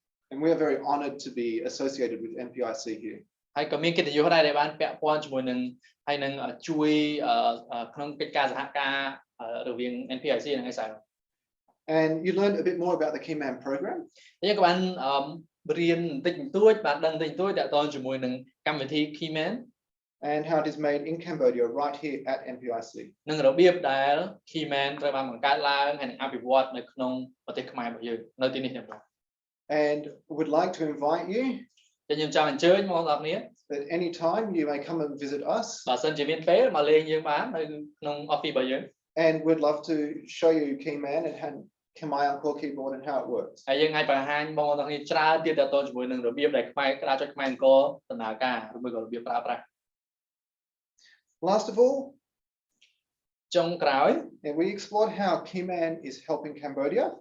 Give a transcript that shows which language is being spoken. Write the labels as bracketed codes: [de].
[en] And we are very honored to be associated with NPIC here. [km] ហើយក៏មានកិត្តិយសដែរដែលបានពាក់ព័ន្ធជាមួយនឹងហើយនឹងជួយក្នុងកិច្ចការសហការរវាង NPIC និង SIL. [en] And you learned a bit more about the Keyman program. [km] យើងក៏បានរៀនបន្តិចបន្តួចបានដឹងបន្តិចបន្តួចតាក់ទងជាមួយនឹងកម្មវិធី Keyman. [en] and how it is made in Cambodia right here at NPIC. [km] នឹងរបៀបដែល Keyman ត្រូវបានបង្កើតឡើងហើយនឹងអភិវឌ្ឍនៅក្នុងប្រទេសខ្មែររបស់យើងនៅទីនេះទាំងមូល [en] And would like to invite you [km] ខ្ញុំចង់អញ្ជើញបងប្អូន [en] that any time you may come and visit us. [km] បើសិនជាមានពេលមកលេងយើងបាននៅក្នុង office របស់យើង [en] And we'd love to show you Keyman and Khmer Angkor keyboard and how it works. [km] ហើយយើងអាចបង្ហាញបងប្អូនច្រើនទៀតទៅជាមួយនឹងរបៀបដែលខ្មែរក្តារចុចខ្មែរអង្គរដំណើរការឬមួយក៏របៀបប្រើប្រាស់ [en] Last of all, [km] ចុងក្រោយ [en] we explored how Keyman is helping Cambodia.